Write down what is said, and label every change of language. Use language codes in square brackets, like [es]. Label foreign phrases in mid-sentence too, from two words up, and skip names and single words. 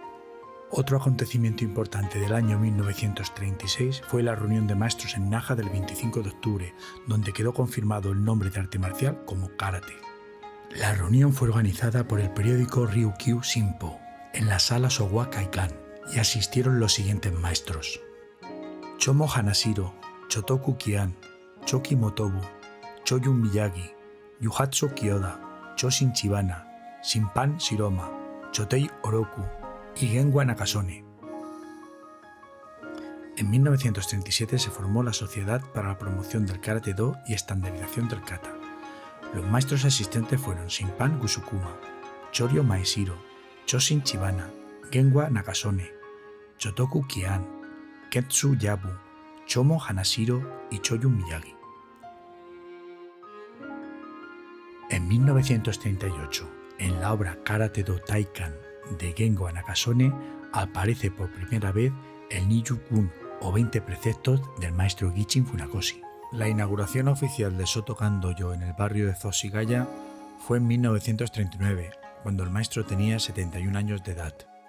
[es] Otro acontecimiento importante del año 1936 fue la reunión de maestros en Naha del 25 de octubre, donde quedó confirmado el nombre de arte marcial como karate. La reunión fue organizada por el periódico Ryukyu Shinpo, en la sala Sowa Kaikan, y asistieron los siguientes maestros: Chomo Hanashiro, Chotoku Kian, Choki Motobu, Choyun Miyagi, Yuhatsu Kyoda, Choshin Chibana, Shinpan Shiroma, Chotei Oroku y Genwa Nakasone. En 1937 se formó la Sociedad para la Promoción del Karate-Do y Estandarización del Kata. Los maestros asistentes fueron Shinpan Gusukuma, Choryo Maeshiro, Choshin Chibana, Genwa Nakasone, Chotoku Kian, Ketsu Yabu, Chomo Hanashiro y Choyun Miyagi. En 1938, en la obra Karate-Do Taikan de Genwa Nakasone, aparece por primera vez el Nijukun o 20 preceptos del maestro Gichin Funakoshi. La inauguración oficial de Sotokan Dojo en el barrio de Zoshigaya fue en 1939, cuando el maestro tenía 71 años de edad.